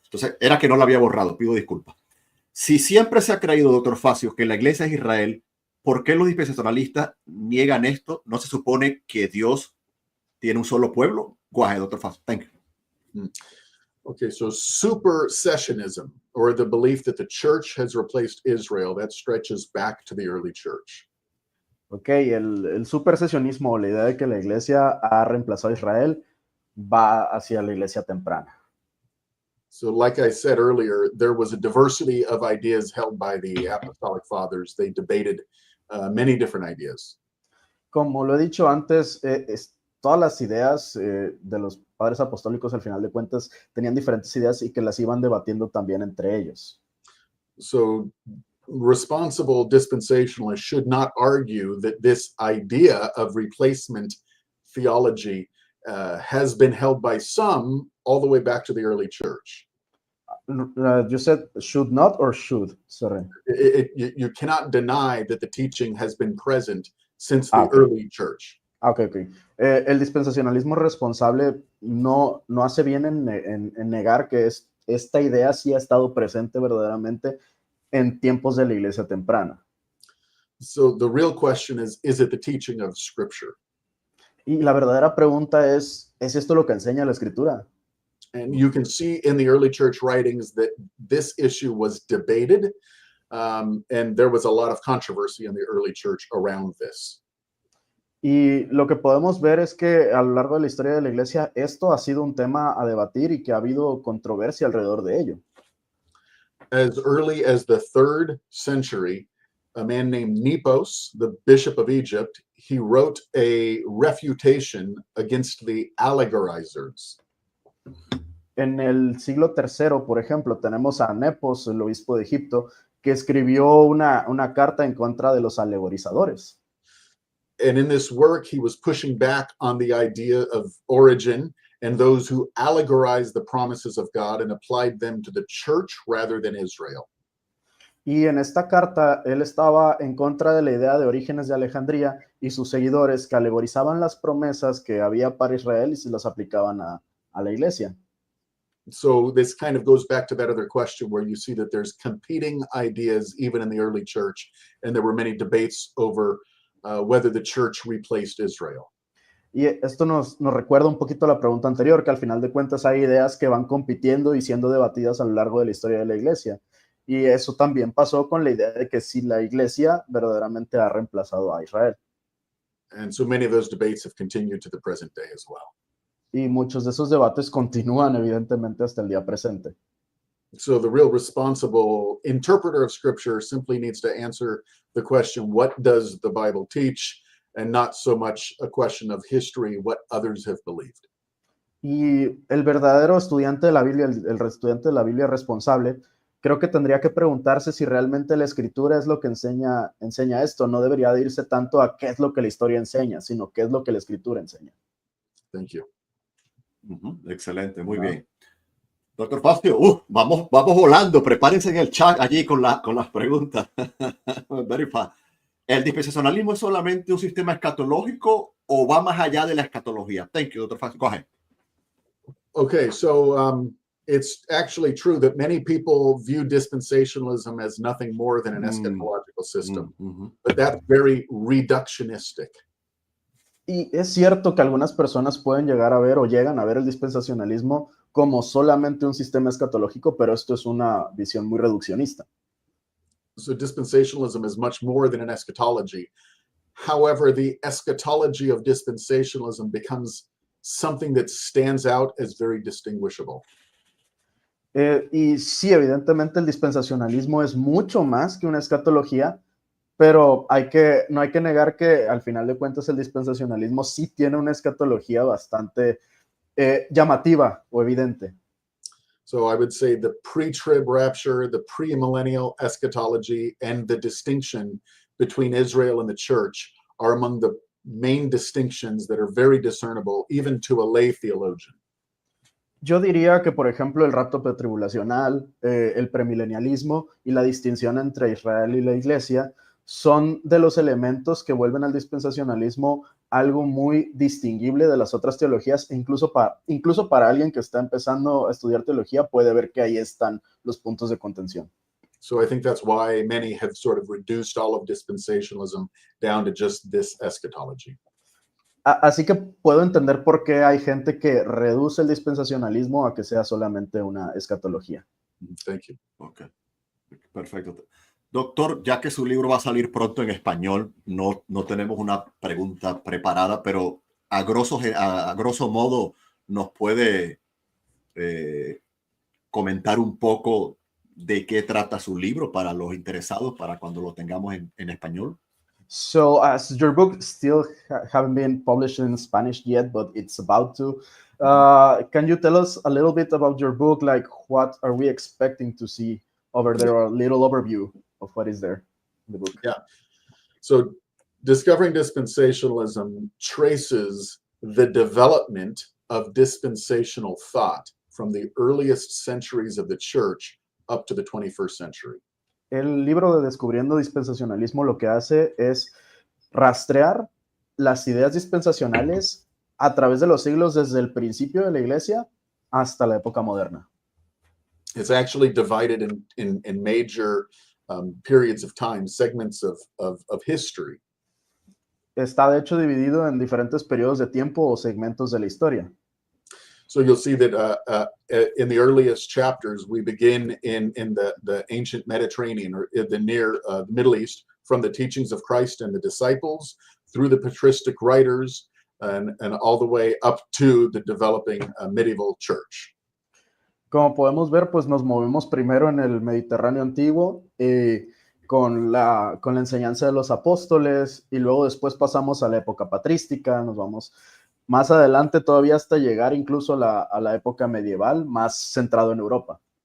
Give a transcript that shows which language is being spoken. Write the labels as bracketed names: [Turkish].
[Spanish] Entonces, era que no la había borrado. Pido disculpas. Si siempre se ha creído, doctor Facio, que la iglesia es Israel, ¿por qué los dispensacionalistas niegan esto? ¿No se supone que Dios tiene un solo pueblo? [English] Go ahead, [Spanish] doctor Facio. [English] Thank you. Okay, so supersessionism, or the belief that the church has replaced Israel, that stretches back to the early church. [Spanish] Ok, el supersesionismo, la idea de que la iglesia ha reemplazado a Israel, va hacia la iglesia temprana. [English] So, like I said earlier, there was a diversity of ideas held by the apostolic fathers. They debated many different ideas. [Spanish] Como lo he dicho antes, todas las ideas de los padres apostólicos, al final de cuentas, tenían diferentes ideas y que las iban debatiendo también entre ellos. [English] So, responsible dispensationalists should not argue that this idea of replacement theology has been held by some all the way back to the early church. You said should not or should? Sorry. You cannot deny that the teaching has been present since the early church. Ok. [Spanish] El dispensacionalismo responsable no hace bien en negar que esta idea sí ha estado presente verdaderamente en tiempos de la iglesia temprana. [English] So the real question is it the teaching of Scripture? [Spanish] Y la verdadera pregunta ¿es esto lo que enseña la Escritura? [English] And you can see in the early church writings that this issue was debated, and there was a lot of controversy in the early church around this. [Spanish] Y lo que podemos ver es que a lo largo de la historia de la iglesia esto ha sido un tema a debatir y que ha habido controversia alrededor de ello. [English] As early as the 3rd century, a man named Nepos, the bishop of Egypt, he wrote a refutation against the allegorizers. [Spanish] En el siglo III, por ejemplo, tenemos a Nepos, el obispo de Egipto, que escribió una carta en contra de los alegorizadores. [English] And in this work, he was pushing back on the idea of Origen and those who allegorized the promises of God and applied them to the church rather than Israel. [Spanish] Y en esta carta, él estaba en contra de la idea de Orígenes de Alejandría y sus seguidores que alegorizaban las promesas que había para Israel y se las aplicaban a la iglesia. [English] So this kind of goes back to that other question where you see that there's competing ideas even in the early church, and there were many debates over whether the church replaced Israel. [Spanish] Y esto nos recuerda un poquito a la pregunta anterior, que al final de cuentas hay ideas que van compitiendo y siendo debatidas a lo largo de la historia de la iglesia. Y eso también pasó con la idea de que si la iglesia verdaderamente ha reemplazado a Israel. [English] And so many of those debates have continued to the present day as well. [Spanish] Y muchos de esos debates continúan evidentemente hasta el día presente. [English] So the real responsible interpreter of Scripture simply needs to answer the question, what does the Bible teach? And not so much a question of history, what others have believed. [Spanish] Y el verdadero estudiante de la Biblia, el estudiante de la Biblia responsable, creo que tendría que preguntarse si realmente la Escritura es lo que enseña esto. No debería de irse tanto a qué es lo que la historia enseña, sino qué es lo que la Escritura enseña. [English] Thank you. [Spanish] Excelente, muy bien. Doctor Faustio, vamos volando. Prepárense en el chat allí con las preguntas. [English] Very fast. [Spanish] ¿El dispensacionalismo es solamente un sistema escatológico o va más allá de la escatología? [English] Thank you, Dr. Faustio. Go ahead. Okay, so it's actually true that many people view dispensationalism as nothing more than an eschatological system, but that's very reductionistic. [Spanish] Y es cierto que algunas personas pueden llegar a ver o llegan a ver el dispensacionalismo como solamente un sistema escatológico, pero esto es una visión muy reduccionista. [English] So dispensationalism is much more than an eschatology. However, the eschatology of dispensationalism becomes something that stands out as very distinguishable. [Spanish] Y sí, evidentemente el dispensacionalismo es mucho más que una escatología, pero no hay que negar que al final de cuentas el dispensacionalismo sí tiene una escatología bastante llamativa o evidente. [English] So I would say the pre-trib rapture, the pre-millennial eschatology, and the distinction between Israel and the church are among the main distinctions that are very discernible even to a lay theologian. [Spanish] Yo diría que, por ejemplo, el rapto pretribulacional, el premilenialismo y la distinción entre Israel y la iglesia son de los elementos que vuelven al dispensacionalismo algo muy distinguible de las otras teologías, e incluso para alguien que está empezando a estudiar teología puede ver que ahí están los puntos de contención. [English] So I think that's why many have sort of reduced all of dispensationalism down to just this eschatology. [Spanish] Así que puedo entender por qué hay gente que reduce el dispensacionalismo a que sea solamente una escatología. [English] Thank you. [Spanish] Ok, perfecto. Doctor, ya que su libro va a salir pronto en español, no tenemos una pregunta preparada, pero a grosso modo nos puede comentar un poco de qué trata su libro para los interesados, para cuando lo tengamos en español. [English] So, as your book still haven't been published in Spanish yet, but it's about to, can you tell us a little bit about your book? Like, what are we expecting to see over there, or a little overview of what is there in the book? Yeah. So, Discovering Dispensationalism traces the development of dispensational thought from the earliest centuries of the church up to the 21st century. [Spanish] El libro de Descubriendo Dispensacionalismo lo que hace es rastrear las ideas dispensacionales a través de los siglos desde el principio de la iglesia hasta la época moderna. [English] It's actually divided in major periods of time, segments of history. [Spanish] Está de hecho dividido en diferentes periodos de tiempo o segmentos de la historia. [English] So you'll see that in the earliest chapters, we begin in the ancient Mediterranean, or in the near Middle East, from the teachings of Christ and the disciples, through the patristic writers, and all the way up to the developing medieval church. [Spanish] Como podemos ver, pues nos movemos primero en el Mediterráneo antiguo con la enseñanza de los apóstoles, y luego después pasamos a la época patrística, nos vamos más adelante todavía hasta llegar incluso a la época medieval, más centrado en Europa.